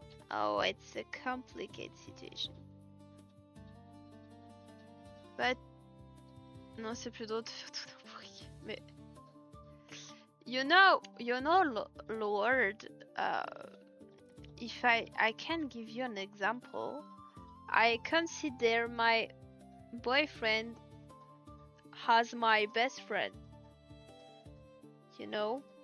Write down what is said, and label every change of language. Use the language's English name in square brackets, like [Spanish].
[English] Oh, it's a complicated situation. But [French] non, c'est plus drôle de faire tout un bruit. Mais [English] you know, Lord, if I can give you an example, I consider my boyfriend as my best friend. You know?